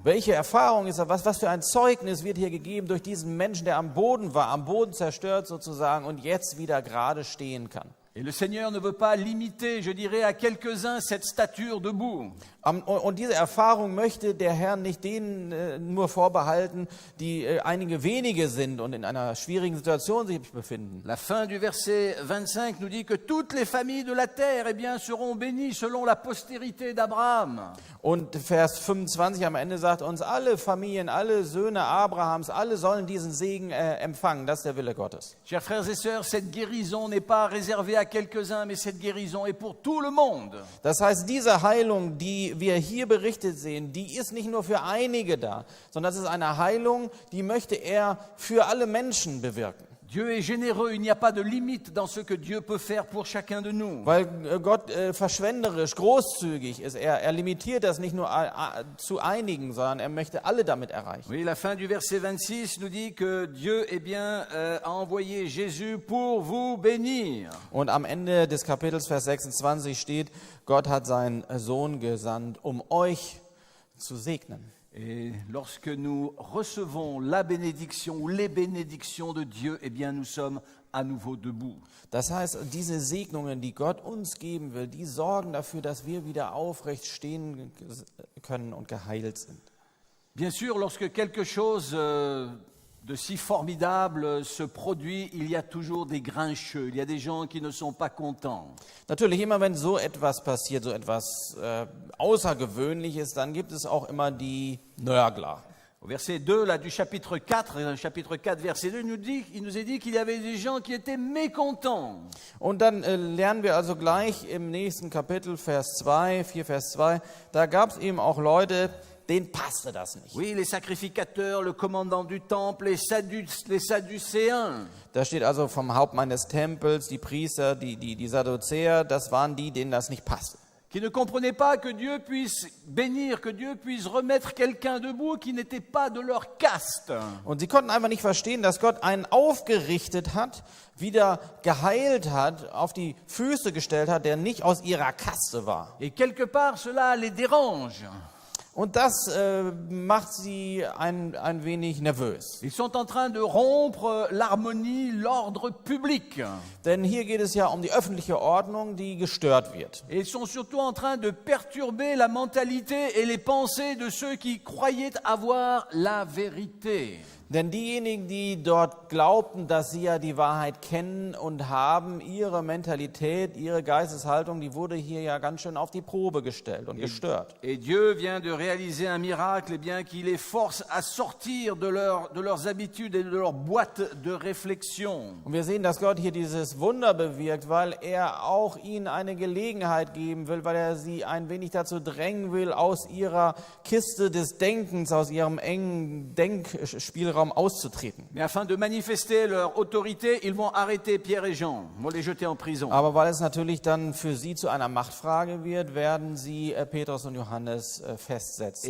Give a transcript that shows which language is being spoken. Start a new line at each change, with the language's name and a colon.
German: Welche Erfahrung ist das? Was für ein Zeugnis wird hier gegeben durch diesen Menschen, der am Boden war, am Boden zerstört sozusagen und jetzt wieder gerade stehen kann.
French: Et le Seigneur ne veut pas limiter, je dirais, à quelques-uns cette stature debout.
German: Und diese Erfahrung möchte der Herr nicht denen nur vorbehalten, die einige wenige sind und in einer schwierigen Situation sich befinden.
French: La fin du verset 25 nous dit que toutes les familles de la terre seront bénies selon la postérité d'Abraham.
German: Und Vers 25 am Ende sagt uns, alle Familien, alle Söhne Abrahams, alle sollen diesen Segen empfangen. Das ist der Wille Gottes.
French: Chers frères et sœurs, cette guérison n'est pas réservée à quelques-uns, mais cette guérison est pour tout le monde.
German: Das heißt, diese Heilung, die wir hier berichtet sehen, die ist nicht nur für einige da, sondern das ist eine Heilung, die möchte er für alle Menschen bewirken.
French: Dieu est généreux, il n'y a pas de limite dans ce que Dieu peut faire pour chacun de nous.
German: Weil Gott verschwenderisch, großzügig ist. Er limitiert das nicht nur zu einigen, sondern er möchte alle damit erreichen.
French: Oui, la fin du verset 26 nous dit que Dieu a envoyé Jésus pour vous bénir.
German: Und am Ende des Kapitels, Vers 26 steht, Gott hat seinen Sohn gesandt, um euch zu segnen.
French: Et lorsque nous recevons la bénédiction ou les bénédictions de Dieu, nous sommes à nouveau debout.
German: Das heißt, diese Segnungen, die Gott uns geben will, die sorgen dafür, dass wir wieder aufrecht stehen können und geheilt sind.
French: Bien sûr, lorsque quelque chose de si formidable se produit, il y a toujours des grincheux, il y a des gens qui ne sont pas contents.
German: Natürlich, immer wenn so etwas passiert, so etwas Außergewöhnliches, dann gibt es auch immer die Nörgler.
French: Au verset 2 là, du chapitre 4, verset 2, il nous est dit qu'il y avait des gens qui étaient mécontents.
German: Und dann lernen wir also gleich im nächsten Kapitel, Vers 2, 4 Vers 2, da gab es eben auch Leute, denen passte das nicht.
French: Oui, les sacrificateurs, le commandant du temple, les Sadducéens.
German: Da steht also vom Hauptmann des Tempels, die Priester, die Sadduzäer, das waren die, denen das nicht passte.
French: Qui ne comprenaient pas que Dieu puisse bénir, que Dieu puisse remettre quelqu'un debout qui n'était pas de leur caste.
German: Und sie konnten einfach nicht verstehen, dass Gott einen aufgerichtet hat, wieder geheilt hat, auf die Füße gestellt hat, der nicht aus ihrer Kaste war.
French: Et quelque part, cela les dérange.
German: Und das macht sie ein wenig nervös.
French: Ils sont en train de rompre l'harmonie, l'ordre public.
German: Denn hier geht es ja um die öffentliche Ordnung, die gestört wird.
French: Et ils sont surtout en train de perturber la mentalité et les pensées de ceux qui croyaient avoir la vérité.
German: Denn diejenigen, die dort glaubten, dass sie ja die Wahrheit kennen und haben, ihre Mentalität, ihre Geisteshaltung, die wurde hier ja ganz schön auf die Probe gestellt und gestört.
French: Et Dieu vient de réaliser un miracle, bien qu'il les force à sortir de leurs habitudes et de leur boîte de réflexion.
German: Und wir sehen, dass Gott hier dieses Wunder bewirkt, weil er auch ihnen eine Gelegenheit geben will, weil er sie ein wenig dazu drängen will, aus ihrer Kiste des Denkens, aus ihrem engen Denkspielraum auszutreten.
French: Mais afin de manifester leur autorité, ils vont arrêter Pierre et Jean, vont les jeter en prison.
German: Aber weil es natürlich dann für sie zu einer Machtfrage wird, werden sie Petrus und Johannes festsetzen.